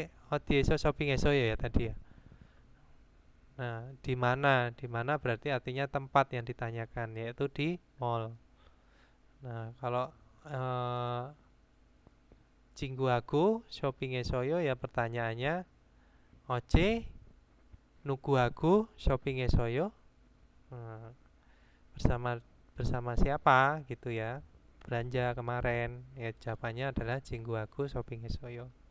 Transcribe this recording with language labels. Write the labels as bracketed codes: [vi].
[ko] 어디에서 쇼핑했어요 [id] ya tadi ya. Nah, di mana? Di mana berarti artinya tempat yang ditanyakan, yaitu di mall. Nah, kalau [ko] 친구하고 쇼핑했어요 [id] ya pertanyaannya [ko] 어제 누구하고 쇼핑했어요? [id] bersama siapa gitu ya, belanja kemarin ya, jawabannya adalah [ko] 친구하고 쇼핑했어요.